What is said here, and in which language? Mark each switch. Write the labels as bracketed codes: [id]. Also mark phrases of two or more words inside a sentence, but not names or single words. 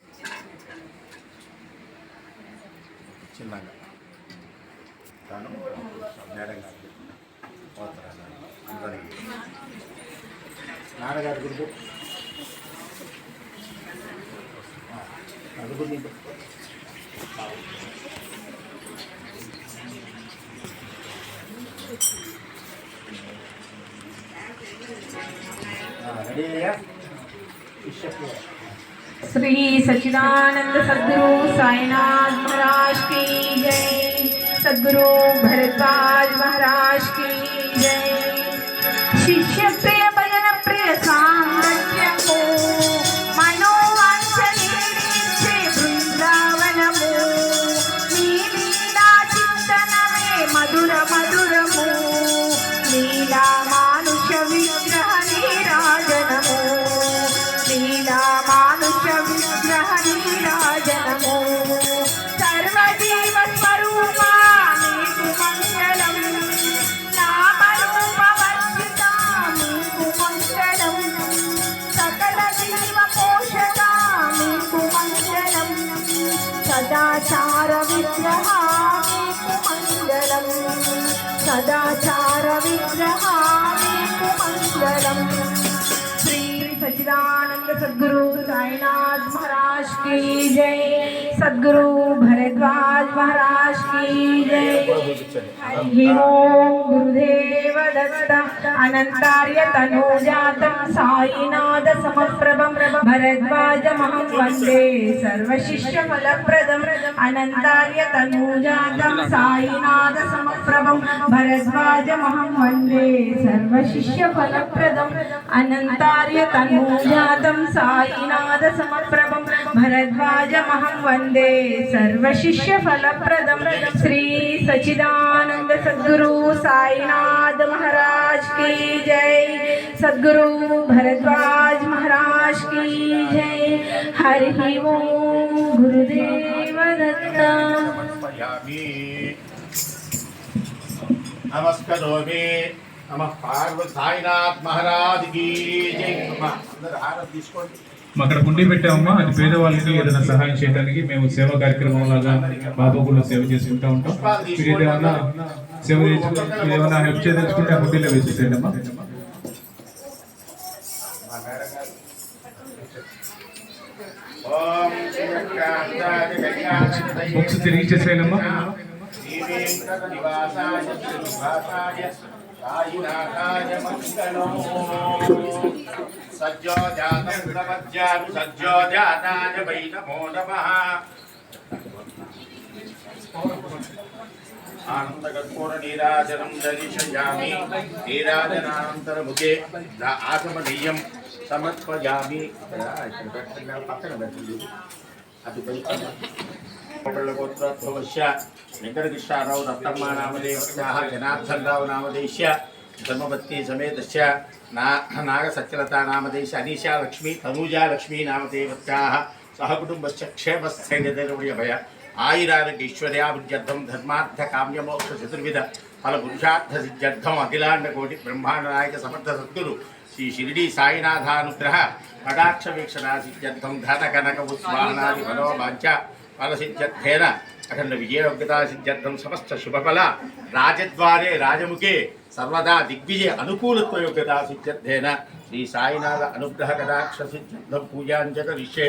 [te] చిన్నగా తాను మేడంగా పోతారు అందరికీ నాన్నగారి గురించి అది గురించి రెడీ అయ్యా [hi] श्री सच्चिदानंद सद्गुरु साईनाथ महाराज की जय। सद्गुरु भरद्वाज महाराज की जय। [te] శిష్య ప్రియ భజన ప్రియ సామ్రాజ్యము మనోవాంఛనీచే బృందావనము నీ లీలా చింతనమే మధుర మధురము లీలా మానుష విగ్రహ నీరాజనము లీలా మానుష విగ్రహ నీరాజనము సర్వజీవ స్వరూపా నీకు మంగళం నామరూపవర్జితా నీకు మంగళం సకల జీవ పోషక నీకు మంగళం సదాచార విగ్రహ నీకు మంగళం సదాచార విగ్రహ నీకు మంగళం। श्री सच्चिदानंद सद्गुरु साईनाथ महाराज की जय। सद्गुरु भरद्वाज महाराज की जय। [sa] हरि ओम गुरुदेव दत्त अनंतार्य तनूजातं साईनाथ समप्रभं भरद्वाजमहं वन्दे सर्वशिष्य फलप्रदम् अनंतार्य तनूजातं साईनाथ समप्रभं भरद्वाजमहं वन्दे सर्वशिष्य फलप्रदम् अनंतार्य तनूजातं साईनाथ समप्रभं भरद्वाजमहं वन्दे सर्वशिष्य फलप्रदं। श्री सच्चिदानंद सद्गुरु साईनाथ महाराज की जय। सद्गुरु भरद्वाज महाराज की जय। हरि ओम गुरुदेव दत्त नमस्करोमि नमः पार्वती साईनाथ [hi] महाराज की जय। [te] అందరూ హారతి తీసుకోండి। అక్కడ కుండీ పెట్టామమ్మా, అది పేదవాళ్ళకి ఏదైనా సహాయం చేయడానికి మేము సేవా కార్యక్రమం లాగా బాబాగులో సేవ చేసుకుంటూ ఉంటాం. మీరు ఏదైనా సేవ చేసుకుంటే ఏమైనా హెల్ప్ చేయదలుచుకుంటే ఆ కుండీలో వేసేసేయండి అమ్మా. బుక్స్ తిరిగి ఇచ్చేసేయండి అమ్మా. [sa] सज्जोजातं प्रपद्यामि सज्जोजाताय वै नमो नमः। आनन्दकर्पूरनीराजनं दर्शयामि नीराजनानन्तरमुखे आसमनीयं समर्पयामि। [te] पక్కన పెట్టండి అది [sa] गोत्रोद्भवस्य वेङ्कटकृष्णाराव दत्तम्मा नामदेवस्याः जनार्दनराव नामदेश्य धर्मपत्नी समेतस्य नागसत्यलता नामदेश अनीशा लक्ष्मी तनूजा लक्ष्मी नामदेवत्याः सहकुटुम्बस्य क्षेमस्थैर्यधैर्यभय आयुरारोग्यैश्वर्याभिवृद्ध्यर्थं धर्मार्थकाम्यमोक्षचतुर्विध ఫల పురుషార్థ సిద్ధ్యర్థం అఖిలాండ కోటి బ్రహ్మాండ నాయక సమర్థ సద్గురు శ్రీ షిరిడి సాయినాథానుగ్రహ కటాక్ష వీక్షణ సిద్ధ్యర్థం ధన కనక ఉస్మానాది మనోవాంఛ ఫల సిద్ధ్యర్థేన అఖండ విజయోగ్యతా సిద్ధ్యర్థం సమస్త శుభఫల రాజద్వారే రాజముఖే సర్వదా దిగ్విజయ అనుకూలత్వ యోగ్యతా సిద్ధ్యర్థేన శ్రీ సాయినాథ అనుగ్రహ కటాక్ష సిద్ధ్యర్థం పూజాంచ కరిష్యే.